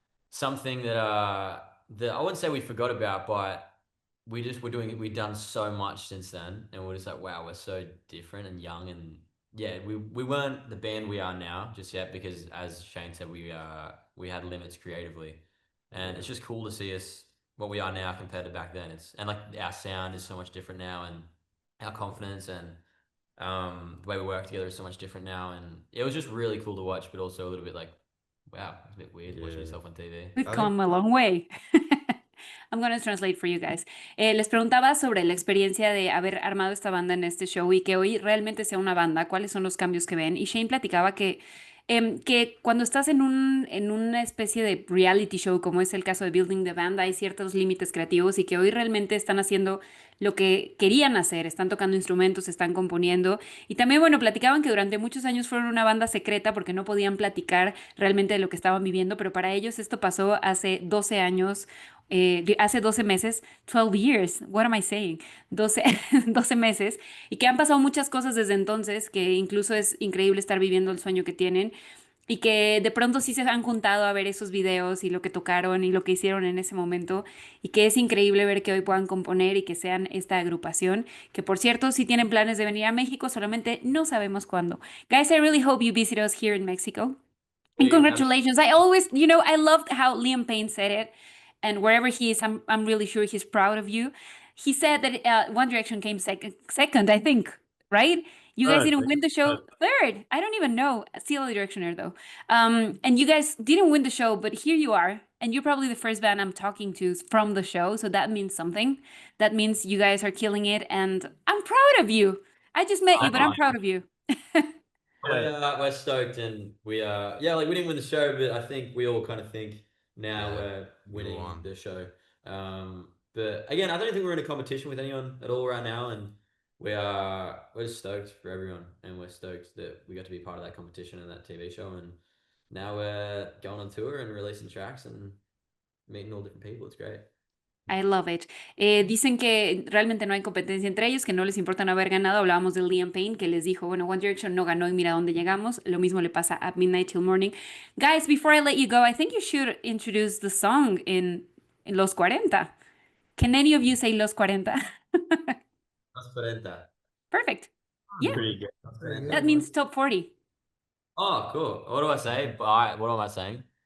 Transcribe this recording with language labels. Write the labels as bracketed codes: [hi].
[en] something that I wouldn't say we forgot about, but we've done so much since then, and we're just like, wow, we're so different and young, and yeah, we weren't the band we are now just yet because, as Shane said, we had limits creatively, and it's just cool to see us what we are now compared to back then. And like our sound is so much different now, and our confidence and the way we work together is so much different now, and it was just really cool to watch, but also a little bit like, wow, it's a bit weird watching yourself on TV. We've I think- come a long way. I'm going to translate for you guys. [es] Les preguntaba sobre la experiencia de haber armado esta banda en este show y que hoy realmente sea una banda, cuáles son los cambios que ven. Y Shane platicaba que cuando estás en una especie de reality show, como es el caso de Building the Band, hay ciertos límites creativos y que hoy realmente están haciendo lo que querían hacer, están tocando instrumentos, están componiendo. Y también, bueno, platicaban que durante muchos años fueron una banda secreta porque no podían platicar realmente de lo que estaban viviendo, pero para ellos esto pasó hace 12 años. Hace 12 meses, [en] 12 years, what am I saying? [es] 12, 12 meses, y que han pasado muchas cosas desde entonces, que incluso es increíble estar viviendo el sueño que tienen, y que de pronto sí se han juntado a ver esos videos y lo que tocaron y lo que hicieron en ese momento, y que es increíble ver que hoy puedan componer y que sean esta agrupación, que por cierto, sí tienen planes de venir a México, solamente no sabemos cuándo. [en] Guys, I really hope you visit us here in Mexico. And congratulations. I always, I loved how Liam Payne said it. And wherever he is, I'm really sure he's proud of you. He said that One Direction came second, I think, right? You guys Third. didn't win the show. Third. I don't even know. Still a Directioner, though. And you guys didn't win the show, but here you are. And you're probably the first band I'm talking to from the show. So that means something. That means you guys are killing it. And I'm proud of you. I just met you, but I'm proud of you. We're stoked, and we like, we didn't win the show, but I think we all kind of think now Yeah, we're winning won. the show. But again, I don't think we're in a competition with anyone at all right now, and we're just stoked for everyone, and we're stoked that we got to be part of that competition and that TV show, and now we're going on tour and releasing tracks and meeting all different people. It's great. I love it. [es] Dicen que realmente no hay competencia entre ellos, que no les importa no haber ganado. Hablábamos de Liam Payne, que les dijo, bueno, One Direction no ganó y mira dónde llegamos. Lo mismo le pasa a Midnight Till Morning. [en] Guys, before I let you go, I think you should introduce the song in Los 40. Can any of you say Los 40? Los 40. Perfect. Yeah, Pretty good. that means top 40. Oh, cool. What do I say? What am I saying?